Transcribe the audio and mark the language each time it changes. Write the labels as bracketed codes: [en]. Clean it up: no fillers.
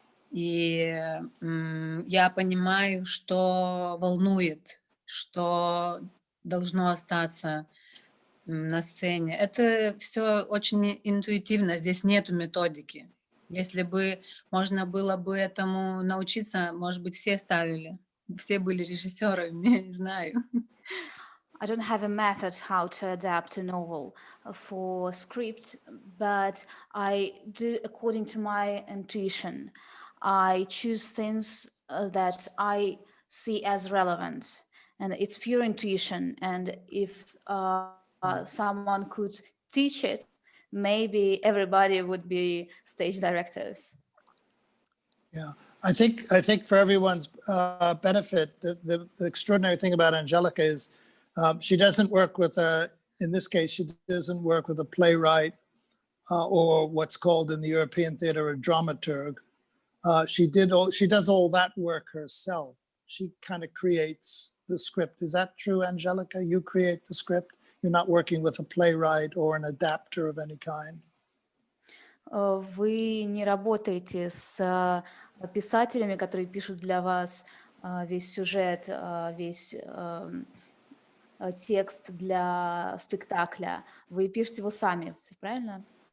[ru] И я понимаю, что волнует, что должно остаться на сцене. Это все очень интуитивно, здесь нету методики. Если бы можно было бы этому научиться, может быть, все были режиссерами, я не знаю. [en] I don't have a method how to adapt a novel for script, but I do according to my intuition. I choose things that I see as relevant, and it's pure intuition. And if someone could teach it, maybe everybody would be stage directors. Yeah, I think for everyone's benefit, the extraordinary thing about Anželika is she doesn't work with in this case, she doesn't work with a playwright or what's called in the European theater a dramaturg. She does all that work herself. She kind of creates the script. Is that true, Anželika? You create the script? You're not working with a playwright or an adapter of any kind? [ru] Вы не работаете с писателями, которые пишут для вас весь сюжет, весь текст для спектакля. Вы пишете его сами, правильно?